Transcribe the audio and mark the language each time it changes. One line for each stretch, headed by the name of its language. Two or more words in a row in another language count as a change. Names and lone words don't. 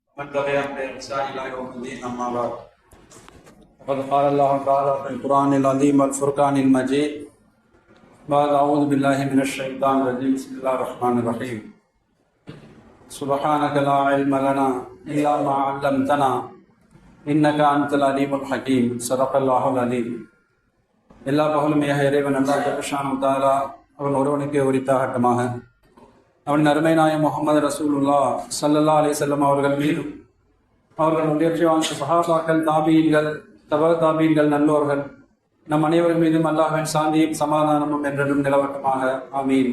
Arabic: من تبعهم بإحسان إلى يوم الدين أما بعد فقد قال الله تعالى في القرآن العظيم والفرقان المجيد بعد أعوذ بالله من الشيطان الرجيم بسم الله الرحمن الرحيم سبحانك لا علم لنا إلا ما علمتنا إنك أنت العليم الحكيم صدق الله العليم
Tamil: எல்லா பகலும் ஏக இறைவன் அல்லாஹ்
Arabic: جل شأنه تعالى
Tamil: அவன் ஒருவனுக்கே உரித்தாகட்டமாக அவன் அருமை நாயகம் முஹம்மது
Arabic: رسول الله صلى الله عليه وسلم
Tamil: அவர்கள் மீதும் அவர்கள் முன்னேற்றி வாழ்ந்த சஹாபாக்கள் தாபீன்கள் தாபீன்கள் நல்லோர்கள் நம் அனைவர்கள் மீதும் அல்லாஹ்வின் சாந்தியும் சமாதானமும் என்றென்றும் நிலவட்டமாக ஆமீன்.